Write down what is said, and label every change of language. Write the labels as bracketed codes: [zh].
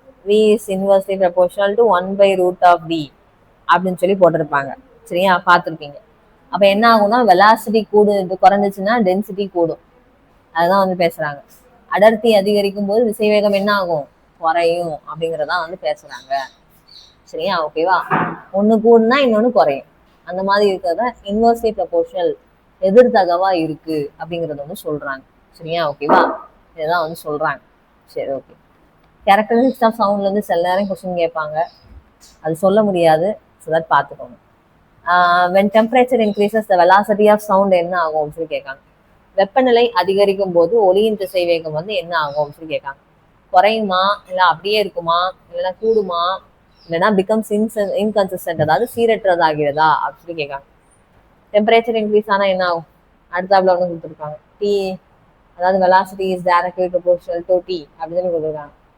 [en] V is inversely proportional to 1/root of V [ta] அப்படின்னு சொல்லி போட்டிருப்பாங்க. சரியா, பார்த்துருப்பீங்க. அப்ப என்ன ஆகும்னா வெலாசிட்டி குறைஞ்சிச்சுன்னா டென்சிட்டி கூடும். அதுதான் வந்து பேசுறாங்க. அடர்த்தி அதிகரிக்கும் போது திசைவேகம் என்ன ஆகும்? குறையும் அப்படிங்கறதான் வந்து பேசுறாங்க. சரியா, ஓகேவா? ஒண்ணு கூடுனா இன்னொன்னு குறையும். அந்த மாதிரி இருக்கிறத இன்வெர்ஸ்லி ப்ரொபோர்ஷனல், எதிர்தகவா இருக்கு அப்படிங்கறத வந்து சொல்றாங்க. சரியா, ஓகேவா? இதுதான் வந்து சொல்றாங்க. சரி, ஓகே. கேரக்டரிஸ்டிக்ஸ் ஆஃப் சவுண்ட்ல இருந்து சில நேரம் கொஸ்டின் கேட்பாங்க, அது சொல்ல முடியாது. [en] so that [ta] பார்த்துக்கோங்க. [en] when temperature increases the velocity of sound [ta] என்ன ஆகும் அப்படின்னு சொல்லி கேட்காங்க. வெப்பநிலை அதிகரிக்கும் போது ஒளியின் திசை வேகம் வந்து என்ன ஆகும் அப்படின்னு சொல்லி கேட்காங்க. குறையுமா, இல்லை அப்படியே இருக்குமா, இல்லைன்னா கூடுமா, இல்லைன்னா [en] becomes inconsistent, [ta] அதாவது சீரற்றதாகிறதா அப்படின்னு சொல்லி கேட்காங்க. டெம்பரேச்சர் இன்க்ரீஸ் ஆனால் என்ன ஆகும்? அடுத்தாப்புல ஒன்று கொடுத்துருக்காங்க, டி, அதாவது [en] velocity is directly proportional to t [ta] அப்படின்னு கொடுத்துருக்காங்க.